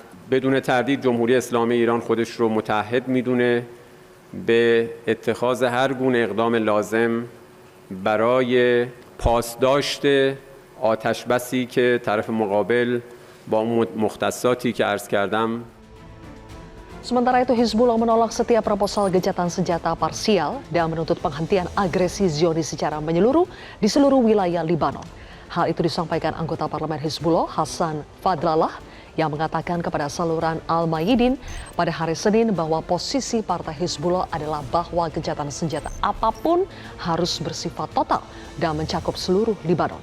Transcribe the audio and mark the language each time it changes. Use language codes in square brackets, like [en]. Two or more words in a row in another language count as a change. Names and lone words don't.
[fa] بدون تردید جمهوری اسلامی ایران خودش رو متحد میدونه به اتخاذ هر گونه اقدام لازم برای پاسداشت آتش بسی که طرف مقابل با مختصاتی که عرض کردم. [id] Sementara itu Hizbullah menolak setiap proposal gencatan senjata parsial dan menuntut penghentian agresi Zionis secara menyeluruh di seluruh wilayah Libanon. Hal itu disampaikan anggota parlemen Hizbullah Hassan Fadlallah yang mengatakan kepada saluran Al-Mayidin pada hari Senin bahwa posisi partai Hizbullah adalah bahwa gencatan senjata apapun harus bersifat total dan mencakup seluruh Libanon.